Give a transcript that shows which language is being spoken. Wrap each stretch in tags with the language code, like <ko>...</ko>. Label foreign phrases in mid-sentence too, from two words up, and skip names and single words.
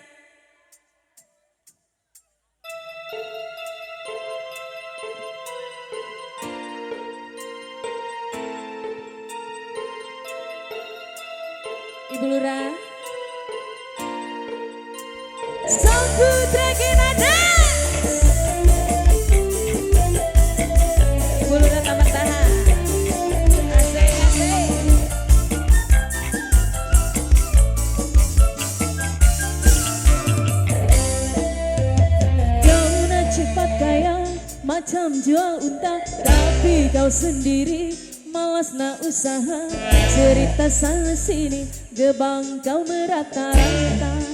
<id>Ibu Lurah. Sang Putra Kinada. Ibu Lurah Tambak Dahan. Asik, asik.</id> <ms>Kau nak cepat kaya macam jual unta, tapi kau sendiri malas nak usaha. Cerita sana sini gebang kau merata-rata.</ms>